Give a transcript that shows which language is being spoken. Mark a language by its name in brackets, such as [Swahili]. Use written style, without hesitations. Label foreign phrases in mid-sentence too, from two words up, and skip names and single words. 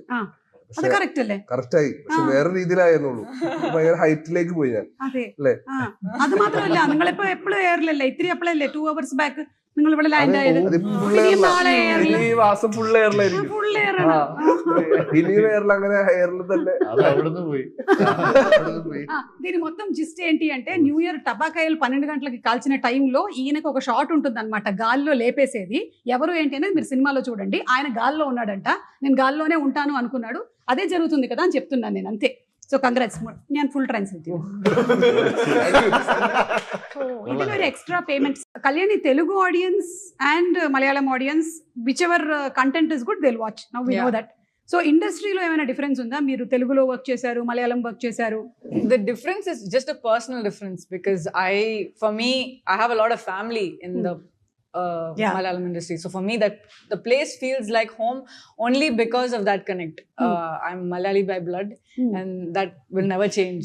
[Malayalam] കറക്റ്റായി. പക്ഷെ വേറെ രീതിയിലായിരുന്നുള്ളൂ. ഭയങ്കര ഹൈറ്റിലേക്ക് പോയി ഞാൻ. അല്ലേ? അത് മാത്രമല്ല, നിങ്ങളിപ്പോ എപ്പോഴും എയറിലല്ലേ, ഇത്തിരി എപ്പോഴല്ലേ [English] 2 hours back [Malayalam] നിങ്ങൾ ഇവിടെ ലാൻഡ് ആയത്. ഈ മാസം ഫുൾ എയറിലായിരിക്കും. ഇനി എയറിൽ അങ്ങനെ എയറിൽ തന്നെ [Telugu] దీని మొత్తం జిస్ట్ ఏంటి అంటే [English] New Year [Telugu] టబాకాయలు 12 గంటలకి కాల్చిన టైంలో ఈయనకు ఒక షాట్ ఉంటుంది అనమాట, గాల్లో లేపేసేది. ఎవరు ఏంటి అనేది మీరు సినిమాలో చూడండి. ఆయన గాల్లో ఉన్నాడంట, నేను గాల్లోనే ఉంటాను అనుకున్నాడు. అదే జరుగుతుంది కదా అని చెప్తున్నాను నేను, అంతే. సో కంగ్రాట్స్, నేను [English] full translate. [Malayalam] ഇതിൽ ഒരു [English] extra payment. കല്യാണി Telugu audience and Malayalam audience, whichever content is good they will watch. now we know that. [Telugu] సో ఇండస్ట్రీలో ఏమైనా డిఫరెన్స్ ఉందా? మీరు తెలుగులో వర్క్ చేశారు, మలయాళం వర్క్ చేశారు. [English] The difference is just a personal difference because for me, I have a lot of family in the Malayalam industry. So for me, that the place feels like home only because of that connect. I'm Malayali by blood, and that will never change.